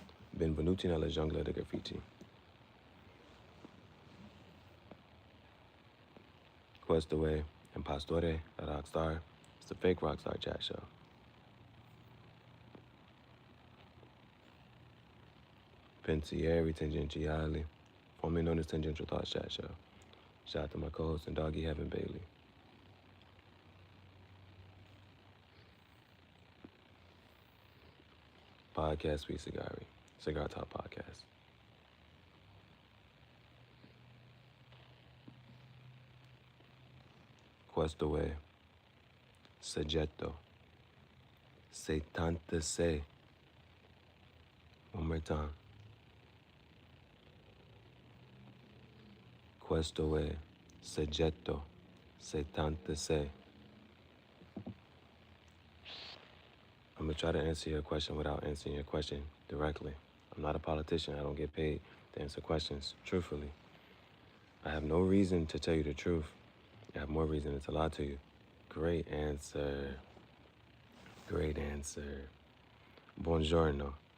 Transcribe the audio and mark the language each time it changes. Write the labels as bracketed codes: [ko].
[it] Benvenuti nella giungla del graffiti. Questo è Impastore, a Rockstar. [en] It's the fake Rockstar chat show. Pensieri Tangentiali, formerly known as Tangential Thoughts Chat Show. Shout out to my co-host and doggy Heaven Bailey. Podcast Sweet Cigari, Cigar Talk Podcast. [it] Questo è Soggetto SettantaSEI. [en] One more time. [it] Questo è Soggetto SettantaSEI. [en] I'm going to try to answer your question without answering your question directly. I'm not a politician. I don't get paid to answer questions truthfully. I have no reason to tell you the truth. I have more reason to lie to you. Great answer. Great answer. Buongiorno.